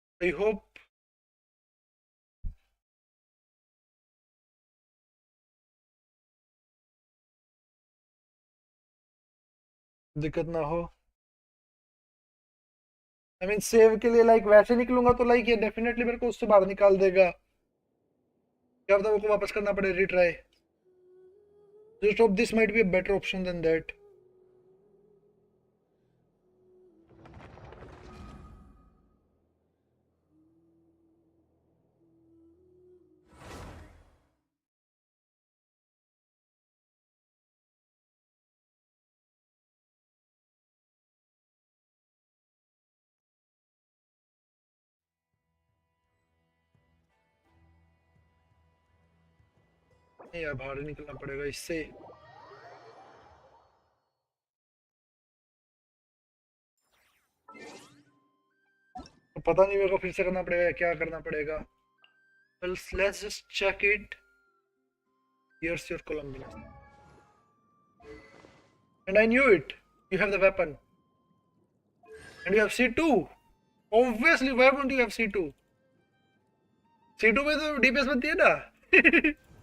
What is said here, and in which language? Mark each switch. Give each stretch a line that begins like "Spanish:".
English: I hope
Hindi: दिक्कत ना हो.
English: I mean
Hindi: सेव के लिए लाइक वैसे निकलूंगा तो लाइक ये डेफिनेटली मेरे को उससे बाहर निकाल देगा. क्या पता वो को वापस करना पड़े retry.
English: Just hope this might be a better option than that.
Hindi: नहीं यार बाहर निकलना पड़ेगा इससे. पता नहीं मेरे को फिर से करना पड़ेगा, क्या करना पड़ेगा।
English: well let's just check it. Here's your Columbinus and I knew it. You have the weapon and you have C2. Obviously why won't you have C2?
Hindi: C2 में तो DPS बनती है ना।